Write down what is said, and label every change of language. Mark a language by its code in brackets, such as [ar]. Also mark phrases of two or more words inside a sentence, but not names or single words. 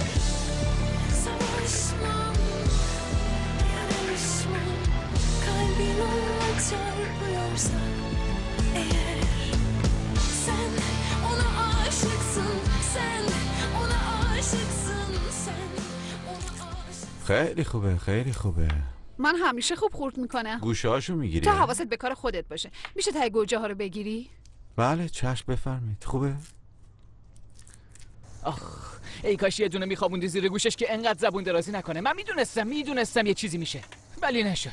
[tr] Savaşmam, yarışmam, kalbin onunla çarpıyorsa eğer. Sen ona aşıksın, sen ona aşıksın, sen ona aşıksın. [fa] خیلی خوبه، خیلی خوبه. من همیشه خوب خورد میکنم. گوشه‌هاشو میگیری؟ تو حواست به کار خودت باشه. میشه ته گوجه ها رو بگیری؟ بله چشم بفرمایید. خوبه؟ آخ ای کاش یه دونه میخوابوندی زیر گوشش که انقدر زبون درازی نکنه. من میدونستم یه چیزی میشه، ولی نشد.